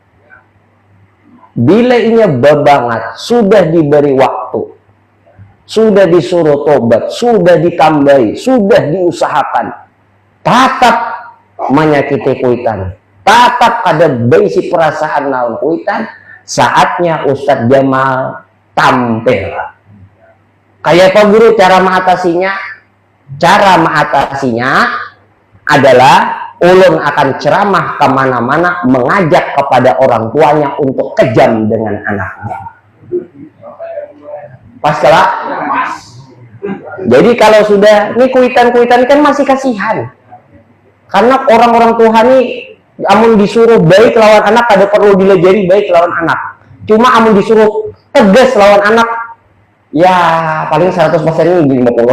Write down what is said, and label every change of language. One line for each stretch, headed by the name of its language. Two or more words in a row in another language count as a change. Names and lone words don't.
Banjar: Bila ini bebangat, sudah diberi waktu, sudah disuruh tobat, sudah ditambahi, sudah diusahakan, tetap menyakiti kuitan, tetap ada basi perasaan naon kuitan, saatnya Ustadz Jamal tampil. Kayak apa guru cara mengatasinya? Cara mengatasinya adalah ulun akan ceramah kemana-mana, mengajak kepada orang tuanya untuk kejam dengan anaknya. Pas kalah. Jadi kalau sudah ini kuitan-kuitan kan masih kasihan. Karena orang-orang tua ini amun disuruh baik lawan anak, kada perlu dilajari baik lawan anak. Cuma amun disuruh tegas lawan anak, ya paling 100% ini 50.